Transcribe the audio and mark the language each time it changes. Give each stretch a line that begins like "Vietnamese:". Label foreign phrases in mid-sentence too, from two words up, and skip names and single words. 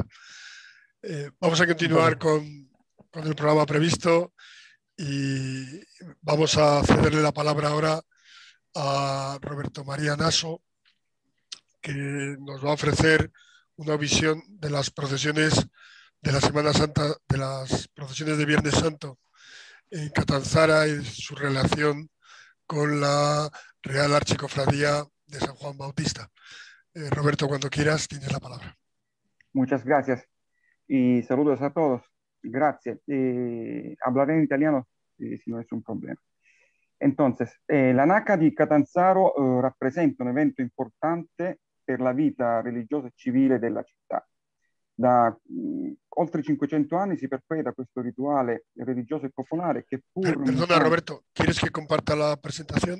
Spanish: Vamos a continuar con el programa previsto y vamos a cederle la palabra ahora a Roberto María Naso, que nos va a ofrecer una visión de las procesiones de la Semana Santa, de las procesiones de Viernes Santo en Catanzara y su relación con la Real Archicofradía de San Juan Bautista. Roberto, cuando quieras, tienes la palabra. Muchas gracias y saludos a todos. Gracias. Hablaré en italiano si no es un problema.
Italian: Entonces, la NACA di Catanzaro rappresenta un evento importante per la vita religiosa e civile della città. Da oltre 500 anni si perpetua questo rituale religioso e popolare che pur...
Spanish: Perdona, Roberto, ¿quieres que comparta la presentación?